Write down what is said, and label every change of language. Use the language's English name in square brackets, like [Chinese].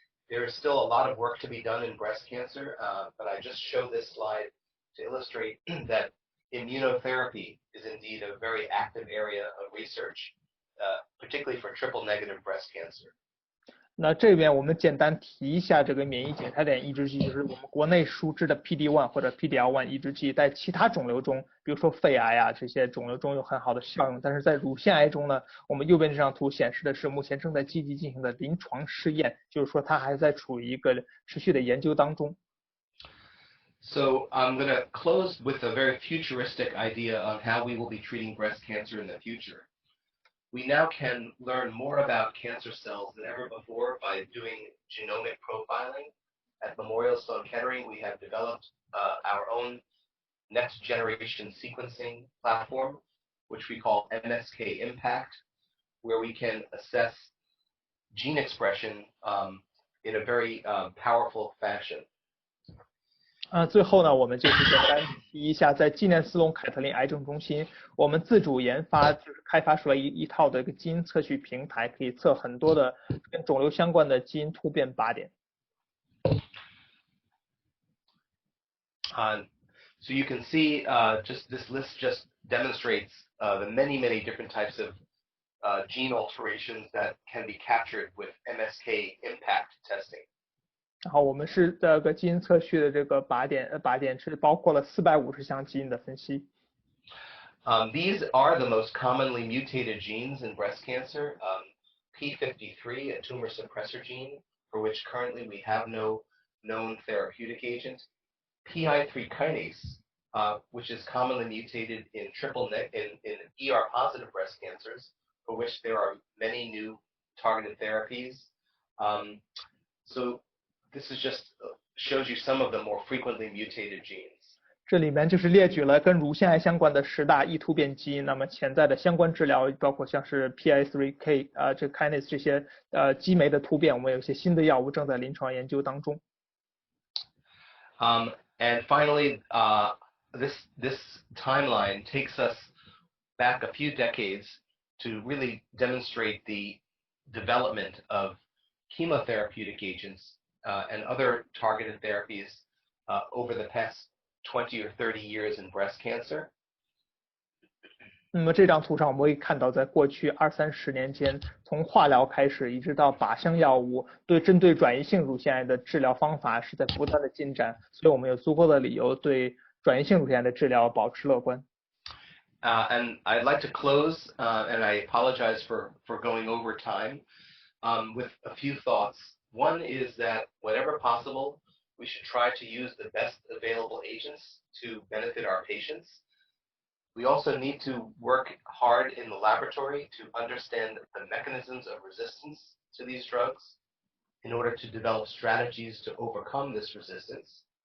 [English] There is still a lot of work to be done in breast cancer, but I just show this slide to illustrate that immunotherapy is indeed a very active area of research, particularly for triple-negative breast cancer. [Chinese] 那这边我们简单提一下这个免疫检查点抑制剂，就是我们国内熟知的 PD-1 或者 PD-L1 抑制剂，在其他肿瘤中，比如说肺癌啊这些肿瘤中有很好的效用，但是在乳腺癌中呢，我们右边这张图显示的是目前正在积极进行的临床试验，就是说它还在处于一个持续的研究当中。 [English] So I'm going to close with a very futuristic idea on how we will be treating breast cancer in the future. We now can learn more about cancer cells than ever before by doing genomic profiling. At Memorial Sloan Kettering, we have developed our own next generation sequencing platform, which we call MSK Impact, where we can assess gene expression in a very powerful fashion. [Chinese] 最后呢，我们就是简单提一下，在纪念斯隆凯特琳癌症中心，我们自主研发，就是开发出来一套的一个基因测序平台，可以测很多的跟肿瘤相关的基因突变靶点。 [English] So you can see just this list just demonstrates the many different types of gene alterations that can be captured with MSK Impact testing. [Chinese] 然后我们是这个基因测序的这个靶点是包括了450项基因的分析。 [English] These are the most commonly mutated genes in breast cancer. P53, a tumor suppressor gene, for which currently we have no known therapeutic agent. PI3 kinase, which is commonly mutated in ER-positive breast cancers, for which there are many new targeted therapies. So this is just shows you some of the more frequently mutated genes. [Chinese] 这里面就是列举了跟乳腺癌相关的10大易突变基因，那么潜在的相关治疗包括像是 PI3K 这 kinase 这些激酶的突变，我们有一些新的药物正在临床研究当中。 [English] And finally, this timeline takes us back a few decades to really demonstrate the development of chemotherapeutic agents and other targeted therapies over the past 20 or 30 years in breast cancer. [Chinese] 那么这张图上我们可以看到，在过去20-30年间，从化疗开始，一直到靶向药物，针对转移性乳腺癌的治疗方法是在不断的进展，所以我们有足够的理由对转移性乳腺癌的治疗保持乐观。 [English] And I'd like to close, and I apologize for going over time, with a few thoughts. One is that whenever possible, we should try to use the best available agents to benefit our patients. We also need to work hard in the laboratory to understand the mechanisms of resistance to these drugs in order to develop strategies to overcome this resistance.